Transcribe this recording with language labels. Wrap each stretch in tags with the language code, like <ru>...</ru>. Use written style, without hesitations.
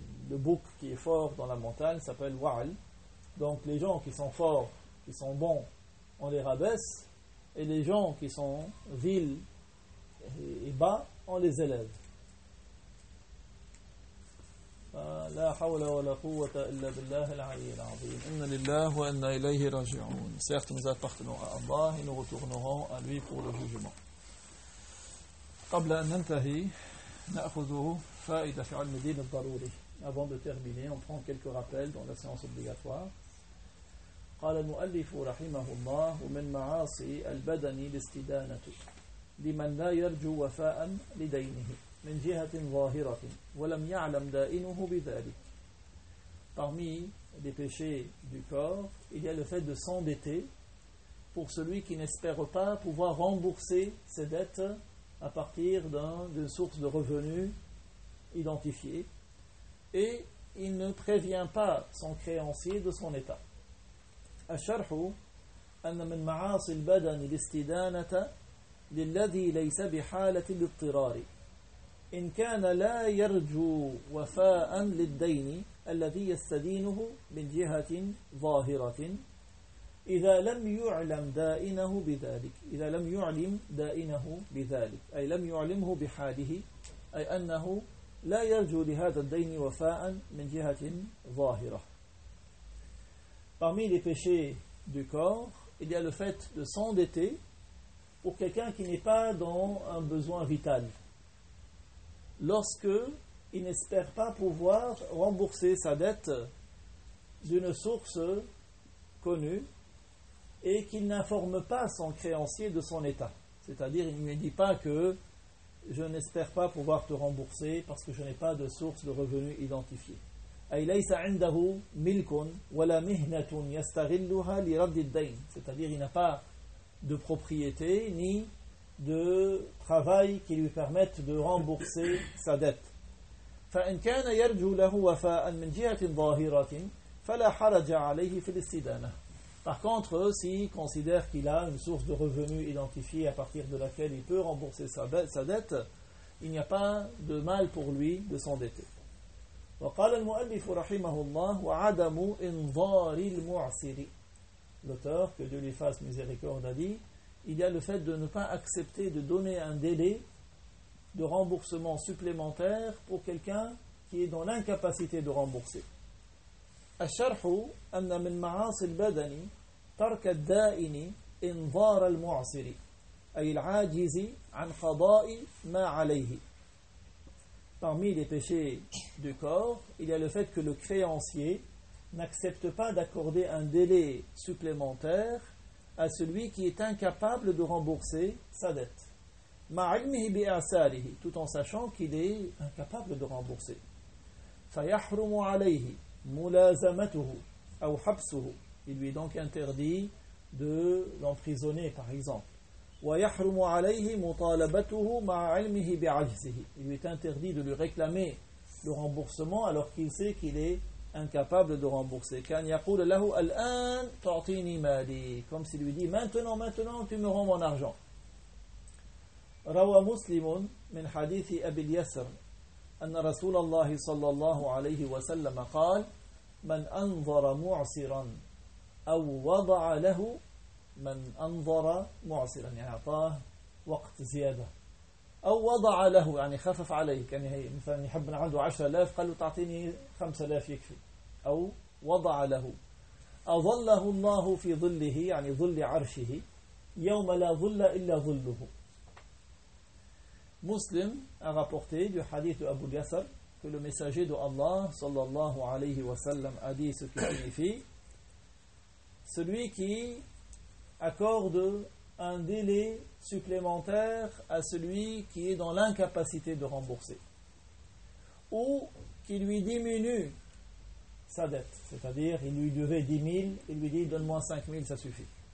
<fr>Le bouc qui est fort dans la montagne s'appelle وعل. Donc les gens qui sont forts, qui sont bons, on les rabaisse. Et les gens qui sont vils et bas, on les élève.</fr> <ar>لا حول ولا قوة إلا بالله العلي العظيم إن لله وإنا إليه راجعون.</ar> <fr>Certes, nous appartenons à Allah et nous retournerons à lui pour le jugement.</fr> <ar>قبل أن ننتهي نأخذ فائدة في علم الدين الضروري.</ar> <fr>Avant de terminer, on prend quelques rappels dans la séance obligatoire.</fr> <ar>قال المؤلف رحمه الله ومن معاصي البدن الاستدانة لمن لا يرجو وفاء لدينه من جهة ظاهرة ولم يعلم دائنه بذلك.</ar> <fr>Parmi les péchés du corps, il y a le fait de s'endetter pour celui qui n'espère pas pouvoir rembourser ses dettes à partir d'une source de revenus identifiée, et il ne prévient pas son créancier de son état.</fr> <ar>الشرح أن من معاصي البدن الاستدانة للذي ليس بحالة الاضطرار إن كان لا يرجو وفاء للدين الذي يستدينه من جهة ظاهرة إذا لم يعلم دائنه بذلك إذا لم يعلم دائنه بذلك أي لم يعلمه بحاله أي أنه لا يرجو لهذا الدين وفاء من جهة ظاهرة.</ar> <fr>Parmi les péchés du corps, il y a le fait de s'endetter pour quelqu'un qui n'est pas dans un besoin vital. Lorsqu'il n'espère pas pouvoir rembourser sa dette d'une source connue et qu'il n'informe pas son créancier de son état. C'est-à-dire, il ne dit pas que je n'espère pas pouvoir te rembourser parce que je n'ai pas de source de revenus identifiée.</fr> <ar>أي ليس عنده ملك ولا مهنة يستغلها لرد الدين.</ar> <fr>C'est-à-dire, il n'a pas de propriété ni de travail qui lui permette de rembourser sa dette.</fr> <ar>فإن كان يرجو له وفاء من جهة ظاهرة فلا حرج عليه في الاستدانة.</ar> <fr>Par contre, s'il considère qu'il a une source de revenus identifiée à partir de laquelle il peut rembourser sa dette, il n'y a pas de mal pour lui de s'endetter.</fr> <ar>وقال المؤلف رحمه الله وعدم انظار المعسر.</ar> <fr>L'auteur, que Dieu lui fasse miséricorde, a dit: il y a le fait de ne pas accepter de donner un délai de remboursement supplémentaire pour quelqu'un qui est dans l'incapacité de rembourser.</fr> <ar>الشرح أن من معاصي البدن ترك الدائن انظار المعسر أي العاجز عن قضاء ما عليه.</ar> <fr>Parmi les péchés du corps, il y a le fait que le créancier n'accepte pas d'accorder un délai supplémentaire à celui qui est incapable de rembourser sa dette.</fr> <ar>مَعِلْمِهِ بِأَسَالِهِ</ar> <fr>Tout en sachant qu'il est incapable de rembourser.</fr> <ar>فَيَحْرُمُ عَلَيْهِ مُلَازَمَتُهُ أَوْ حَبْسُهُ</ar> <fr>Il lui est donc interdit de l'emprisonner, par exemple.</fr> <ar>ويحرم عليه مطالبته مع علمه بعجزه.</ar> <fr>Il lui est interdit de lui réclamer le remboursement alors qu'il sait qu'il est incapable de rembourser.</fr> <ar>كان يقول له الآن تعطيني مالي.</ar> <fr>Comme s'il lui dit maintenant tu me rends mon argent.</fr> <ar>روى مسلم من حديث أبي اليسر أن رسول الله صلى الله عليه وسلم قال من أنظر معسرا أو وضع له من أنظر معسرا يعني أعطاه وقت زيادة أو وضع له يعني خفف عليه يعني هي مثلا يحب من عنده 10,000 قال له تعطيني 5,000 يكفي أو وضع له أظله الله في ظله يعني ظل عرشه يوم لا ظل إلا ظله.</ar> <fr>مسلم a rapporté du hadith de Abu Yasar que le messager de Allah sallallahu alayhi wa sallam a dit ce qui signifie celui qui accorde un délai supplémentaire à celui qui est dans l'incapacité de rembourser ou qui lui diminue sa dette, c'est-à-dire il lui devait 10 000, il lui dit donne-moi 5 000, ça suffit.</fr>